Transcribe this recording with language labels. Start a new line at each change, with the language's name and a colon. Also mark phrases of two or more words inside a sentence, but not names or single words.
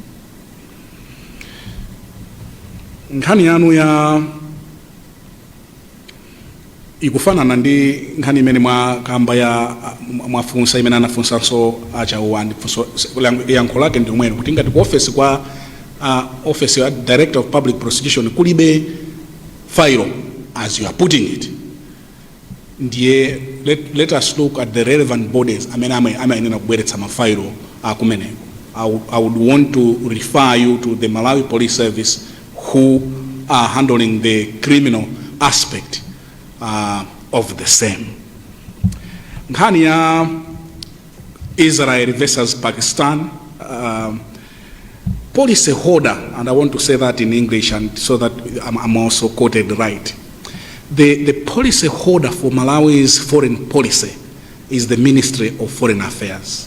Nyanja: Nkhani yanu ya ikufanana ndi nkhani imene mwakamba ya mwafunsa imene anafunsanso achauwa ndifunso yankho lake ndi umwene kuti ngati ku office kwa office ya Director of Public Prosecution kulibe file
English: as you are putting it,
Nyanja: ndiye
English: let us look at the relevant bodies
Nyanja: amene amayenera kubweretsa mafailo akumeneko.
English: I would want to refer you to the Malawi Police Service who are handling the criminal aspect of the same.
Nyanja: Nkhani ya
English: Israel versus Pakistan, policy holder, and I want to say that in English and so that I'm also quoted right. The policy holder for Malawi's foreign policy is the Ministry of Foreign Affairs.